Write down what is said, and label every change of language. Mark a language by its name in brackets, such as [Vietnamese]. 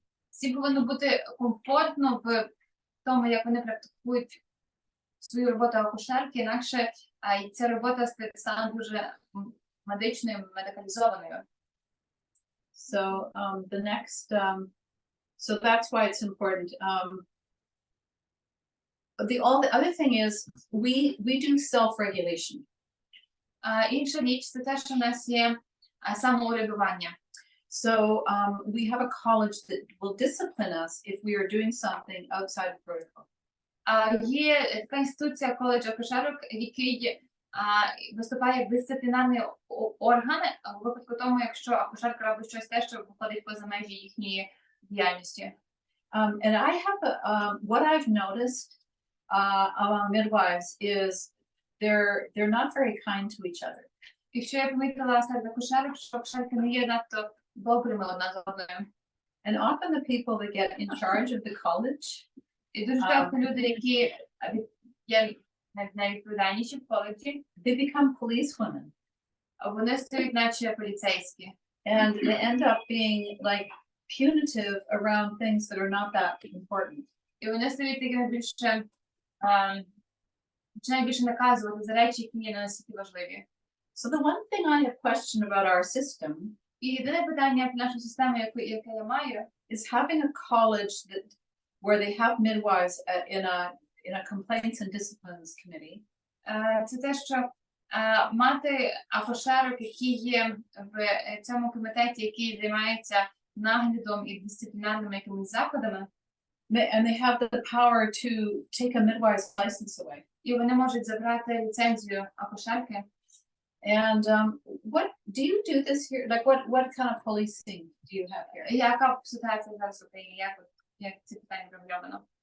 [Ukrainian] Всі повинно бути комфортно в тому, як вони практикують свою роботу акушерки, інакше ця робота стане дуже медичною, медикалізованою. [English] So the next, so that's why it's important. The other thing is we do self-regulation. [Ukrainian] Інша річ це те, що в нас є самоурядування. [English] So we have a college that will discipline us if we are doing something outside of protocol. [Ukrainian] Є така інституція коледж акушерок, який виступає як дисциплінарний орган у випадку тому, якщо акушерка робить щось те, що виходить поза межі їхньої діяльності. [English] And I have what I've noticed among midwives is they're not very kind to each other. [Ukrainian] І що я помітила серед акушерок, що акушерки не є надто добрими одна з одною. [English] And often the people that get in charge of the college, [Ukrainian] і дуже часто люди, які є найвідповідальніші в коледжі, [English] they become policewomen. [Ukrainian] Вони стають наче поліцейські. [English] And they end up being like punitive around things that are not that important. [Ukrainian] І вони стають такими більше, починають більше наказувати за речі, які є настільки важливі. [English] So the one thing I have questioned about our system, [Ukrainian] і єдине питання про нашу систему, яке я маю, [English] is having a college where they have midwives in a complaints and disciplines committee. [Ukrainian] Це те, що мати акушерок, які є в цьому комітеті, який займається наглядом і дисциплінарними якимись заходами. [English] And they have the power to take a midwife's license away. [Ukrainian] І вони можуть забрати ліцензію акушерки. [English] And what do you do this here? Like what kind of policing do you have here? [Ukrainian] Яка ситуація зараз в Україні? Як ці питання врегульовано?